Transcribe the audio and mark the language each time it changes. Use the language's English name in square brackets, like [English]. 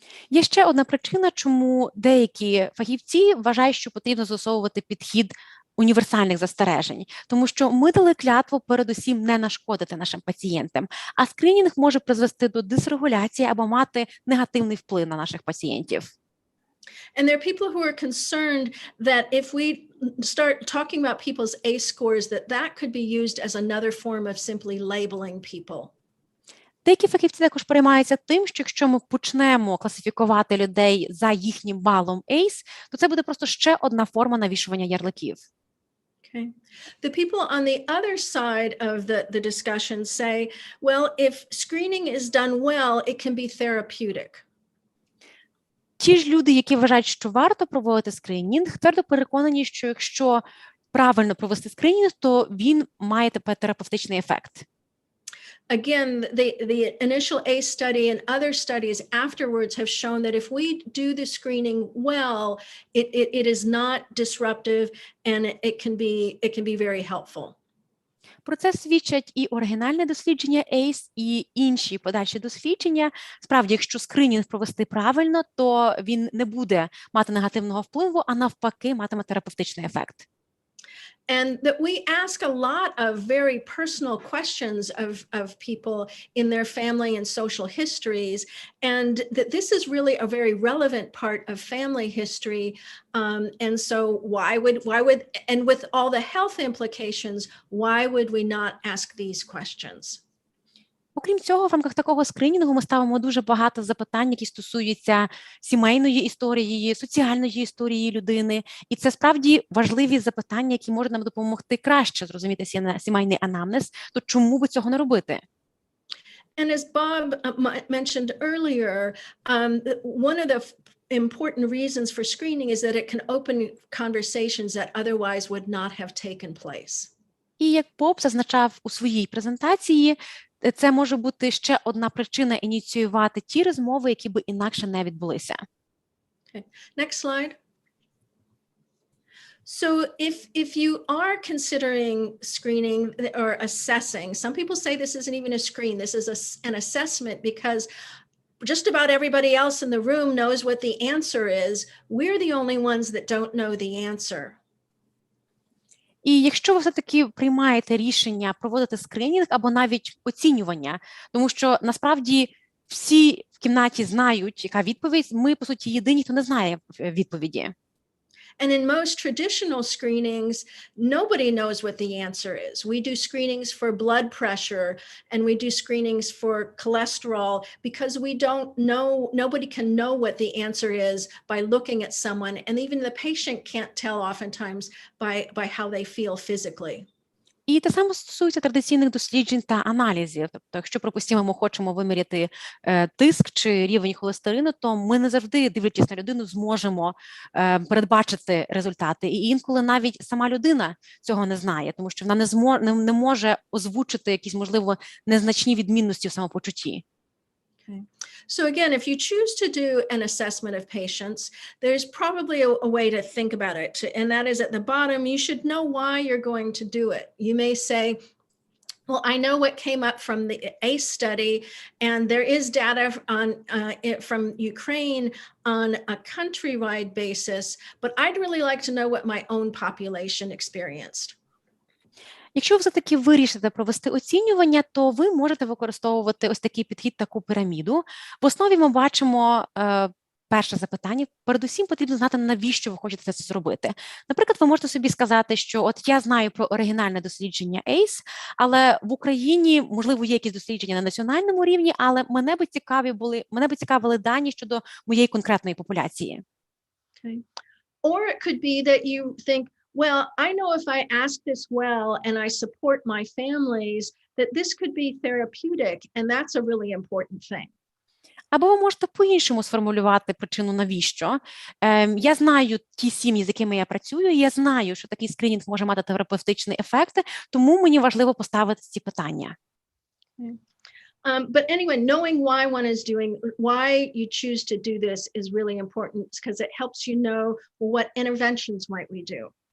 [Ukrainian] Є ще одна причина, чому деякі фахівці вважають, що потрібно застосовувати підхід універсальних застережень, тому що ми дали клятву передусім не нашкодити нашим пацієнтам, а скринінг може призвести до дисрегуляції або мати негативний вплив на наших пацієнтів. [English] And there are people who are concerned that if we start talking about people's ACE scores, that could be used as another form of simply labeling people. [Ukrainian] Деякі фахівці також переймаються тим, що якщо ми почнемо класифікувати людей за їхнім балом ACE, то це буде просто ще одна форма навішування ярликів. [English] Okay. The people on the other side of the discussion say, well, if screening is done well, it can be therapeutic. [Ukrainian] Ті ж люди, які вважають, що варто проводити скринінг, твердо переконані, що якщо правильно провести скринінг, то він має терапевтичний ефект. [English] Again, the initial ACE study and other studies afterwards have shown that if we do the screening well, it is not disruptive and it can be very helpful. [Ukrainian] Про це свідчать і оригінальне дослідження ACE, і інші подальші дослідження. Справді, якщо скринінг провести правильно, то він не буде мати негативного впливу, а навпаки матиме терапевтичний ефект. [English] And that we ask a lot of very personal questions of people in their family and social histories, and that this is really a very relevant part of family history. And so why would, and with all the health implications, why would we not ask these questions? [Ukrainian] Окрім цього, в рамках такого скринінгу ми ставимо дуже багато запитань, які стосуються сімейної історії, соціальної історії людини. І це справді важливі запитання, які можуть нам допомогти краще зрозуміти сімейний анамнез. То чому би цього не робити? [English] And as Bob mentioned earlier, one of the important reasons for screening is that it can open conversations that otherwise would not have taken place. [Ukrainian] І як Боб зазначав у своїй презентації, це може бути ще одна причина ініціювати ті розмови, які би інакше не відбулися. [English] Okay. Next slide. So if you are considering screening or assessing, some people say this isn't even a screen, this is an assessment, because just about everybody else in the room knows what the answer is. We're the only ones that don't know the answer. [Ukrainian] І якщо ви все-таки приймаєте рішення проводити скринінг або навіть оцінювання, тому що насправді всі в кімнаті знають, яка відповідь, ми, по суті, єдині, хто не знає відповіді. [English] And in most traditional screenings, nobody knows what the answer is. We do screenings for blood pressure and we do screenings for cholesterol because we don't know, nobody can know what the answer is by looking at someone. And even the patient can't tell oftentimes by how they feel physically. [Ukrainian] І те саме стосується традиційних досліджень та аналізів. Тобто, якщо, припустимо, ми хочемо виміряти тиск чи рівень холестерину, то ми не завжди, дивлячись на людину, зможемо передбачити результати. І інколи навіть сама людина цього не знає, тому що вона не може озвучити якісь, можливо, незначні відмінності в самопочутті. [English] Okay. So again, if you choose to do an assessment of patients, there's probably a way to think about it. And that is at the bottom, you should know why you're going to do it. You may say, well, I know what came up from the ACE study, and there is data from Ukraine on a countrywide basis, but I'd really like to know what my own population experienced. [Ukrainian] Якщо ви все-таки вирішите провести оцінювання, то ви можете використовувати ось такий підхід, таку піраміду. В основі ми бачимо перше запитання. Передусім потрібно знати, навіщо ви хочете це зробити. Наприклад, ви можете собі сказати, що от я знаю про оригінальне дослідження ACE, але в Україні, можливо, є якісь дослідження на національному рівні, але мене би цікавили дані щодо моєї конкретної популяції. [English] Okay. Or it could be that you think, well, I know if I ask this well and I support my families, that this could be therapeutic, and that's a really important thing. [Ukrainian] Або ви можете по-іншому сформулювати причину навіщо. Я знаю ті сім'ї, з якими я працюю, і я знаю, що такий скринінг може мати терапевтичний ефект, тому мені важливо поставити ці питання. [English] But anyway, knowing why you choose to do this is really important because it helps you know what interventions might we do.